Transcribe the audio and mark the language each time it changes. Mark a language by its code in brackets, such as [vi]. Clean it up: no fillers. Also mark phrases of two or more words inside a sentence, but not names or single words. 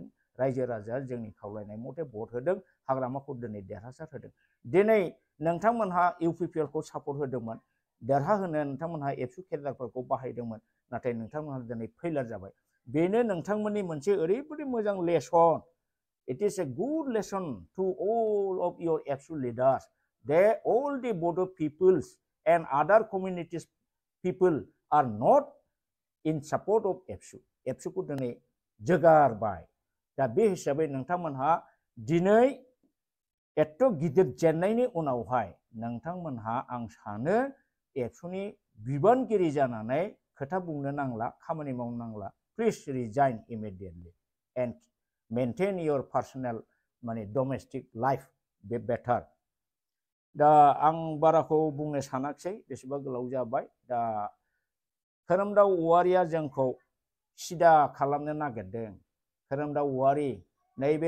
[brx] रायजो राजाया जोंनि खावलायनाय मथे भट होदों हाग्रामाखौ दिनै देरहासार होदों दिनै नोंथांमोनहा इउपिपिएलखौ सापर्ट होदोंमोन देरहाहोनो नोंथांमोनहा एबसु केडारफोरखौ बाहायदोंमोन नाथाय नोंथांमोनहा दिनै फेइलार जाबाय बेनो नोंथांमोननि मोनसे ओरैबायदि मोजां लेसन [en] it is a good lesson to all of your ABSU leaders that all the Bodo peoples and other communities people are not in support of ABSU [brx] ABSUखौ दिनै जोगारबाय दा बे हिसाबै नोंथांमोनहा दिनै एथ' गिदिर जेननायनि उनावहाय नोंथांमोनहा आं सानो एबसुनि बिबानगिरि जानानै खोथा बुंनो नांला खामानि मावनो नांला [en] please resign immediately and maintain your personal [brx] माने [en] domestic life [brx] बे बेटार दा आं बाराखौ बुंनो सानाखिसै बेसेबा गोलाव जाबाय दा खोरोमदाव औवारिया जोंखौ सिदा खालामनो नागिरदों खोरोमदाव औवारि नैबे